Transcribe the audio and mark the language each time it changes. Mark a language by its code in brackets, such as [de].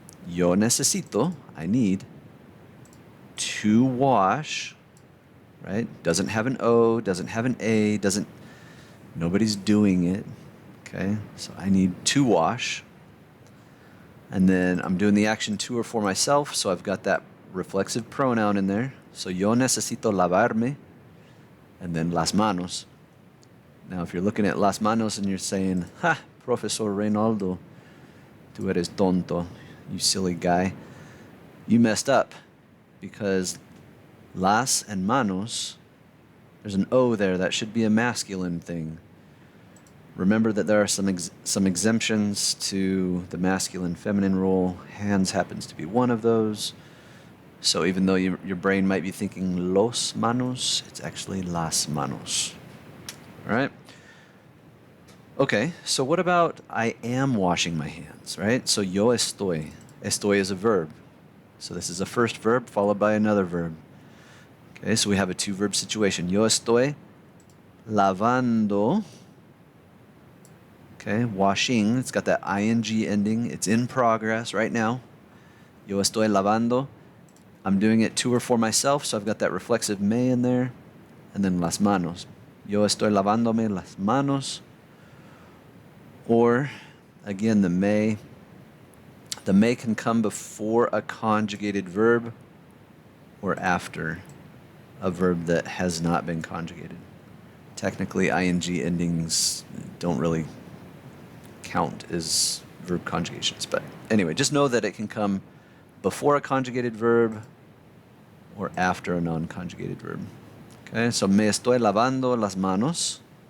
[es] Yo necesito, [en] I need to wash, right? Doesn't have an O, doesn't have an A, nobody's doing it, okay? So I need to wash. And then I'm doing the action to or for myself, so I've got that reflexive pronoun in there. [es] So yo necesito lavarme, [en] and then [es] las manos. [en] Now, if you're looking at las manos and you're saying, ha, Profesor Reynaldo, [es] tú eres tonto, [en] you silly guy, you messed up, because las and manos, there's an O there. That should be a masculine thing. Remember that there are some exemptions to the masculine-feminine rule. Hands happens to be one of those. So even though your brain might be thinking los manos, it's actually las manos. All right? Okay, so what about I am washing my hands, right? So [es] yo estoy. [en] Estoy is a verb. So this is a first verb followed by another verb. Okay, so we have a two-verb situation. [es] Yo estoy lavando. [en] Okay, washing. It's got that ing ending. It's in progress right now. [es] Yo estoy lavando. [en] I'm doing it to or for myself, so I've got that reflexive me in there. And then las manos. [es] Yo estoy lavándome las manos. [en] Or, again, the may. The may can come before a conjugated verb or after a verb that has not been conjugated. Technically, ing endings don't really count as verb conjugations. But anyway, just know that it can come before a conjugated verb or after a non-conjugated verb. Okay, so [es] me estoy lavando las manos.